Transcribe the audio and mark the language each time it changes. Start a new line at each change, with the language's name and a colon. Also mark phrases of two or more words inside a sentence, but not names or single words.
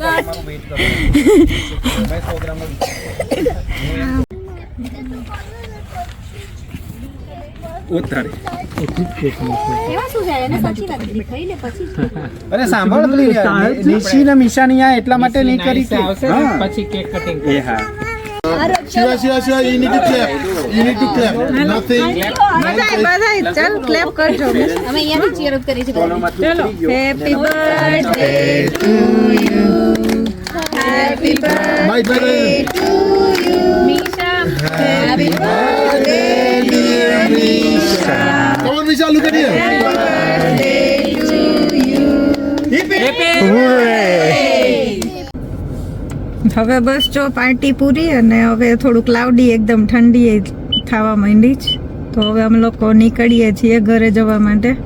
Gujarati: અરે સાંભળ નિશી ને મિશાની આ એટલા માટે નહીં કરી કે પછી
English: cake cutting
Gujarati: એ હા
English: Shiva, you need to clap. You need to clap. Nothing.
Gujarati: બધાય ચાલ ક્લેપ કરજો અમે અહીંયાથી
English: cheer up
Gujarati: કરી છે
English: ચલો happy birthday to you happy My brother. મીશા happy birthday Dear Misha. Come on, Misha, look at here.
Gujarati: હવે બસ જો પાર્ટી પૂરી અને હવે થોડું ક્લાઉડી એકદમ ઠંડી થવા માંડી જ તો હવે અમે લોકો નીકળીએ છીએ ઘરે જવા માટે.